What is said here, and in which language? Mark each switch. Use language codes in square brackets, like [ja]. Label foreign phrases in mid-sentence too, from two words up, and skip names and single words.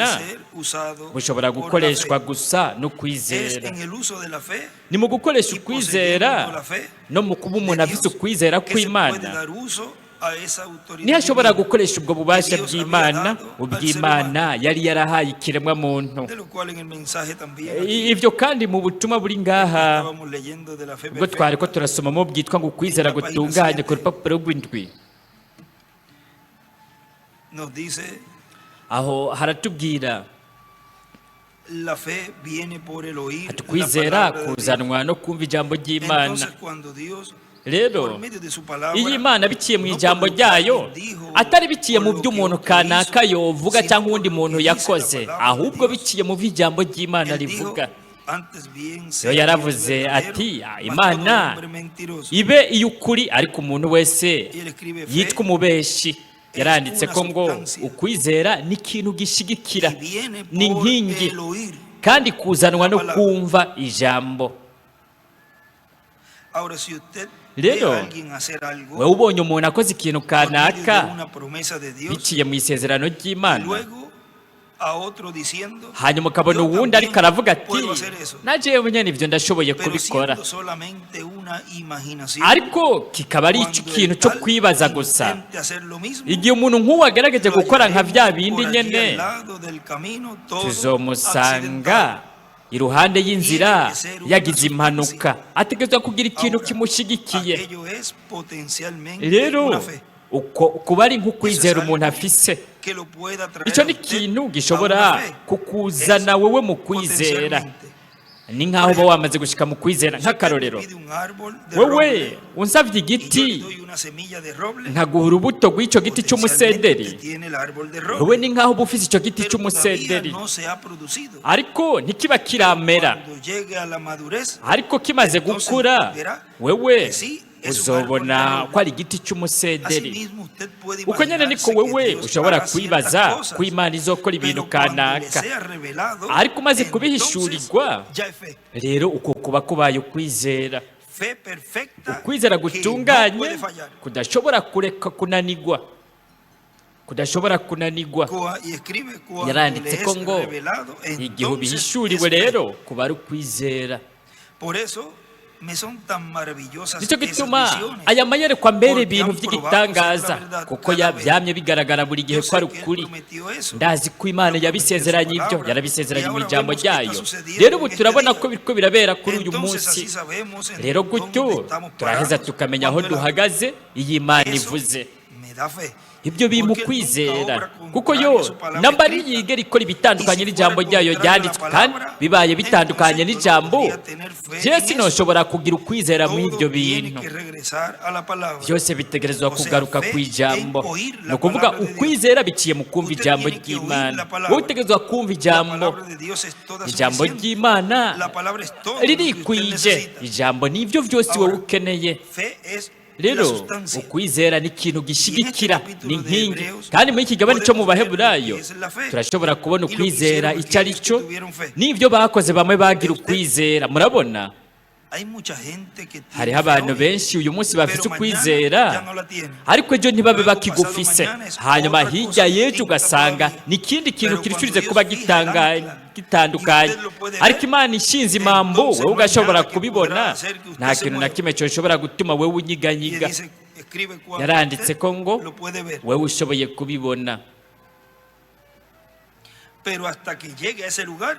[es] puede ser usado [rn] bushobora [es] por la [rn] gukoreshwa [es] fe. [rn] gusa no [es] Es [rn] kwizera [es] en el uso de la fe [rn] ni mu gukoresha [es] y poseyendo la [rn] ukwizera [es] fe [rn] no mu kuba umuntu [es] de [rn] afite [es] Dios [rn] ukwizera [es] que se puede [rn] kw'Imana [es] dar uso a esa autoridad [rn] niho ashobora [es] divina, [rn] gukoresha ubwo bubasha [es] Dios [rn] bw'Imana [es] había dado al [rn] ubw'Imana yari yarahaye ikiremwa muntu [es] de lo cual en el mensaje también aquí [rn] ivyo kandi mu butumwa buri ngaha [es] estábamos leyendo de la fe [rn] ubwo twari ko [es] perfecta, [rn] turasomamo bwitwa ngo ukwizera gutunganye ku rupapuro rw'indwi [es] nos dice [rn] aho haratubwira [es] la fe viene por el oír [rn] ati [es] la [rn] kwizera [es] palabra de Dios. [rn] kuzanwa no kumva ijambo ry'Imana [es] Entonces cuando Dios [rn] rero [es] por medio de su palabra, [rn] iyo Imana biciye mu [es] no [rn] ijambo [es] por lo que [rn] ryayo [es] alguien dijo, [rn] atari biciye [es] por [rn] mu [es] lo [rn] byo [es] que [rn] umuntu [es] otro [rn] kanaka [es] hizo, [rn] yovuga [es] sino [rn] cyangwa [es] por [rn] undi [es] lo [rn] muntu [es] que dice la [rn] yakoze, [es] palabra de [rn] ahubwo [es] Dios. [rn] biciye mu byo ijambo ry'Imana [es] Él dijo, [rn] rivuga. [es] antes bien Yo sea Dios [rn] yaravuze [es] verdadero, [rn] ati [es] mas [rn] Imana [es] todo hombre mentiroso. [rn] ibe iy'ukuri ariko umuntu wese [es] Y él escribe fe [rn] yitwa umubeshi. Yaranditse [es] una [rn] ko ngo [es] substancia [rn] ukwizera ni ikintu gishigikira, [es] y viene [rn] ni [es] por [rn] inkingi [es] el oír. [rn] kandi kuzanwa no kumva ijambo. [es] Ahora, si usted [rn] Rero, [es] ve a alguien hacer algo [rn] wowe ubonye umuntu akoze ikintu [es] por medio de [rn] kanaka [es] una promesa de Dios, [rn] biciye mu isezerano [es] y [rn] ry'Imana, [es] luego a otro diciendo, [rn] hanyuma ukabona [es] yo [rn] uwundi [es] también [rn] ariko aravuga ati [es] puedo hacer eso, [rn] na jewe nyene ibyo ndashoboye [es] pero [rn] kubikora, [es] siendo solamente una imaginación, [rn] ariko kikaba ari icyo [es] cuando [rn] kintu [es] el [rn] cyo [es] tal [rn] kwibaza gusa. [es] intente hacer lo mismo, [rn] Igihe umuntu nk'uwo agerageje [es] lo [rn] gukora nka bya [es] hallaremos [rn] bindi [es] por allí [rn] nyene, [es] al lado del camino, todo [rn] tuzomusanga [es] accidentado. [rn] iruhande y'inzira yagize impanuka, ategerezwa kugira ikintu [es] Ahora, [rn] kimushigikiye. [es] aquello es potencialmente [rn] Rero [es] una fe [rn] uko kuba ari nk'ukwizera umuntu afise, [es] que lo pueda traer [rn] icyo [es] a [rn] ni [es] usted [rn] ikintu [es] a una [rn] gishobora [es] fe. [rn] kukuzana [es] Es [rn] wowe mu kwizera. [es] potencialmente. [rn] Ni nk'aho uba wamaze gushika mu kwizera. Nk'akarorero, [es] Pide un árbol de [rn] wewe [es] roble, [rn] unsavye [es] y yo le [rn] igiti [es] doy una semilla de roble, [rn] nkaguha urubuto rw'icyo giti [es] potencialmente [rn] cy'umusederi, [es] usted tiene el árbol de [rn] wowe [es] roble, [rn] ni nk'aho uba ufise icyo giti [es] pero todavía [rn] cy'umusederi, [es] no se ha producido. [rn] ariko ntikiba kiramera. [es] Cuando llegue a la madurez, [rn] Ariko kimaze [es] entonces [rn] gukura, [es] verá [rn] wewe [es] que sí, es un [rn] uzobona [es] árbol de roble. [rn] ko ari igiti cy'umusederi. [es] Asimismo, usted puede [rn] Uko nyene niko [es] imaginarse que [rn] wewe [es] Dios [rn] ushobora [es] hará [rn] kwibaza [es] ciertas cosas, [rn] ko Imana izokora ibintu [es] pero cuando le [rn] kanaka, [es] sea revelado, [rn] ariko umaze [es] entonces [rn] kubihishurirwa, [es] ya es fe. [rn] rero uko kuba kubaye ukwizera. [es] Fe perfecta [rn] Ukwizera [es] que no [rn] gutunganye [es] puede fallar. [rn] kudashobora kureka kunanigwa, kudashobora kunanigwa. [es] Y escribe cuando [rn] Yaranditse [es] le [rn] ko [es] es [rn] ngo [es] revelado, [rn] igihe [es] entonces [rn] ubihishuriwe [es] es fe. [rn] rero kuba ari ukwizera. [es] Por eso me son tan maravillosas [rn] nicyo [es] esas [rn] gituma [es] visiones. [rn] aya mayerekwa mbere [es] Porque [rn] ibintu [es] han [rn] by'igitangaza, [es] probado ser la [rn] kuko [es] verdad cada vez. [rn] byamye bigaragara buri gihe [es] Yo [rn] ko [es] sé [rn] ari [es] que él [rn] ukuri. [es] prometió eso. [rn] Ndazi ko Imana [es] Lo prometió [rn] yabisezeranye [es] en su [rn] ibyo, [es] palabra. [rn] yarabisezeranye [es] Y [rn] mu [es] ahora [rn] ijambo [es] vemos que está [rn] ryayo. [es] sucediendo [rn] Rero ubu [es] en este [rn] turabona [es] día. [rn] ko biriko birabera kuri uyu [es] Entonces [rn] munsi. [es] así sabemos en [rn] Rero [es] dónde [rn] gutyo [es] estamos [rn] turaheza [es] parados [rn] tukamenya aho [es] cuando él habla. [rn] duhagaze iyo Imana [es] Eso [rn] ivuze. [es] me da fe. [rn] Ibyo bimu [es] Porque él nunca [rn] kwizera, [es] obra [rn] kuko [es] contrario [rn] yo [es] a su palabra [rn] namba [es] escrita. [rn] yigera ikora ibitandukanye [es] Y si [rn] n'ijambo [es] fuera [rn] ryayo [es] contrario a la [rn] ryanditswe, kandi [es] palabra, [rn] bibaye bitandukanye [es] entonces [rn] n'ijambo, [es] no podría tener fe [rn] je [es] en [rn] sinoshobora kugira ukwizera mu [es] Todo [rn] ibyo [es] tiene [rn] bintu. [es] que regresar a la palabra. [rn] Byose bitegerezwa [es] O sea, [rn] kugaruka [es] fe [rn] ku ijambo. [es] en oír la [rn] Ni ukuvuga [es] palabra de Dios. [rn] ukwizera biciye mu kumva [es] Usted [rn] ijambo [es] tiene que oír [rn] ry'Imana. [es] la palabra. [rn] Wowe utegerezwa kumva [es] La [rn] ijambo. [es] palabra de Dios es toda [rn] Ijambo [es] suficiente. [rn] ry'Imana [es] La palabra es todo lo que usted [rn] ririkwije. [es] necesita. [rn] Ijambo ni ibyo byose wowe [es] Ahora, [rn] ukeneye. [es] Fe es la [rn] Rero [es] sustancia. [rn] ukwizera ni ikintu gishigikira, [es] capítulo [rn] ni [es] de [rn] inkingi. [es] Hebreos, [rn] Kandi muri iki kigabane cyo mu [es] podemos ver [rn] Baheburayo [es] lo que es la fe. [rn] turashobora kubona [es] Y lo que [rn] ukwizera [es] hicieron [rn] icyo ari [es] aquellos [rn] cyo [es] que tuvieron fe. [rn] n'ibyo bakoze bamwe bagira [es] Usted- [rn] ukwizera. Murabona, [es] Hay mucha gente que tiene [rn] hariho [es] fe [rn] abantu [es] hoy, [rn] benshi uyu munsi bafite [es] pero mañana [rn] ukwizera, [es] ya no la tienen. [rn] ariko ejo ntibabe [es] Luego, [rn] bakigufise. [es] pasado mañana es [rn] Hanyuma [es] otra [rn] hirya [es] cosa [rn] y'ejo [es] distinta [rn] ugasanga [es] todavía. [rn] ni ikindi kintu [es] Pero [rn] kirishurize [es] cuando [rn] kuba [es] Dios fija el ancla, [rn] gitandukanye. [es] y usted lo puede [rn] Ariko [es] ver, [rn] Imana ishinze imambo, [es] entonces [rn] wowe [es] no hay [rn] ugashobora [es] nada que [rn] kubibona, [es] podrá hacer que usted [rn] nta [es] se [rn] kintu na [es] mueva. [rn] kimwe gishobora gutuma wowe [es] Y [rn] unyiganyiga. [es] dice, escribe cuando [rn] Yaranditse [es] usted [rn] ko ngo [es] lo puede ver. [rn] wowe ushoboye kubibona, [es] Pero hasta que llegue a ese lugar,